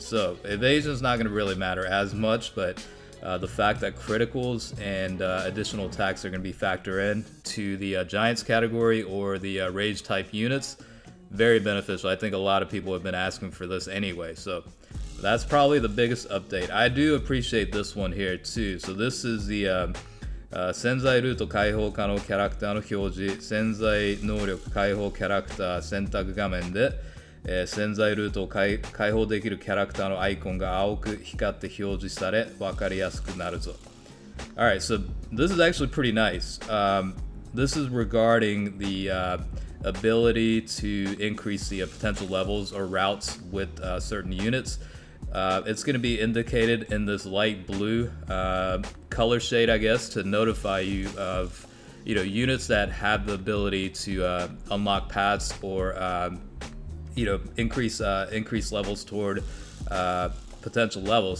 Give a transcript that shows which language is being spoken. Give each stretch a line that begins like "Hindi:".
English: So evasion is not going to really matter as much, but the fact that criticals and additional attacks are going to be factored in to the Giants category or the Rage type units, very beneficial. I think a lot of people have been asking for this anyway, so that's probably the biggest update. I do appreciate this one here too. So this is the
Japanese: 潜在ルート開放可能キャラクターの表示、潜在能力開放キャラクター選択画面で潜在ルートを開放できるキャラクターのアイコンが青く光って表示され分かりやすくなるぞ。
English: Alright, so this is actually pretty nice. This is regarding the ability to increase the potential levels or routes with certain units. It's going to be indicated in this light blue color shade, I guess, to notify you of units that have the ability to unlock paths or increase levels toward potential levels.